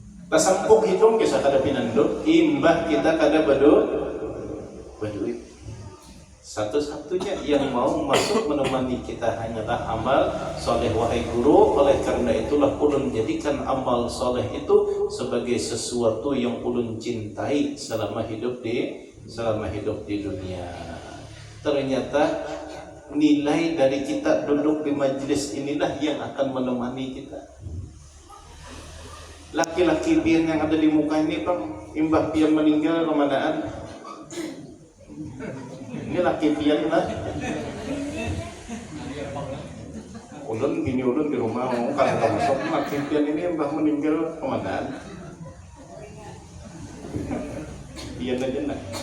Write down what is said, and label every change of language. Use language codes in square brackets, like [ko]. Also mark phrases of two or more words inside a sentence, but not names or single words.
[bjn] Tasampuk hitung kisah kada pinanduk, imbah kita kada baduit. [id] Satu-satunya yang mau masuk menemani kita hanyalah amal soleh, wahai guru. Oleh karena itulah ulun jadikan amal soleh itu sebagai sesuatu yang ulun cintai selama hidup di dunia. Ternyata nilai dari kita duduk di majelis inilah yang akan menemani kita. [bjn] Laki-laki pian yang ada di muka ini, Bang, imbah pian meninggal kemanaan? Ini laki pian lah. Ulun gini, ulun di rumah mau kan masuk laki pian ini imbah meninggal kemanaan? Pian aja nak.